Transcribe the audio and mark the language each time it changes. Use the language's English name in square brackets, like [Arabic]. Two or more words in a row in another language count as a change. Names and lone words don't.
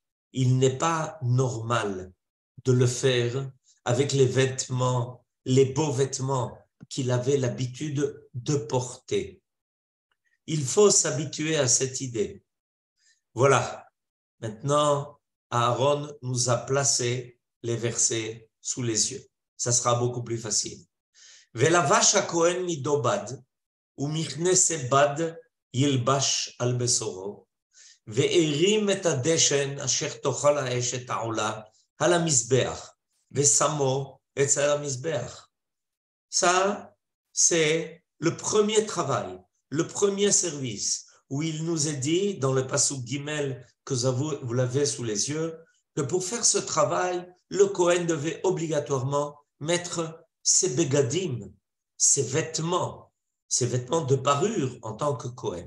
[French] Il n'est pas normal de le faire avec les vêtements, les beaux vêtements qu'il avait l'habitude de porter. Il faut s'habituer à cette idée. Voilà. Maintenant, Aaron nous a placé les versets sous les yeux. Ça sera beaucoup plus facile. [Hebrew] ולבש הכהן מידו בד, ומכנס בד ילבש על בשרו, והרים את הדשן אשר תאכל האש את העולה על המזבח, ושמו אצל המזבח. [French] Ça, c'est le premier travail, le premier service, où il nous est dit, dans le [Hebrew] פסוק גימל, [French] que vous l'avez sous les yeux, que pour faire ce travail, le Kohen devait obligatoirement mettre ses begadim, ses vêtements de parure en tant que Kohen.